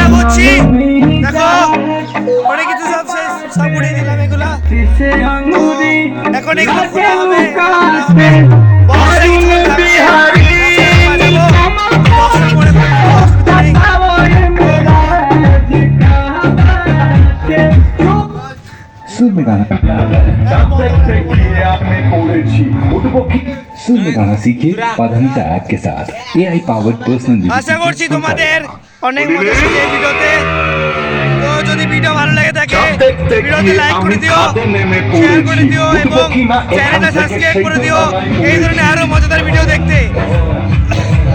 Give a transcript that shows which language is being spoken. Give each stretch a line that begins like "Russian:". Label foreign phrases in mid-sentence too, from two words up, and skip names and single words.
Bangla: করছি দেখো অনেক কিছু সব উড়িয়ে দিলাম এগুলা এখন এগুলো খোলা হবে
Hindi: सुर में गाना सुर में गाना सीखिए पाधानीसा ऐप के साथ
English: AI powered personal
Bangla: আশা করছি তোমাদের অনেক মজা হয়েছে এই ভিডিওতে তো যদি ভিডিও ভালো লাগে থাকে ভিডিওতে লাইক করে দিও শেয়ার করে দিও এবং চ্যানেলটা সাবস্ক্রাইব করে দিও এই ধরনের আরো মজাদার ভিডিও দেখতে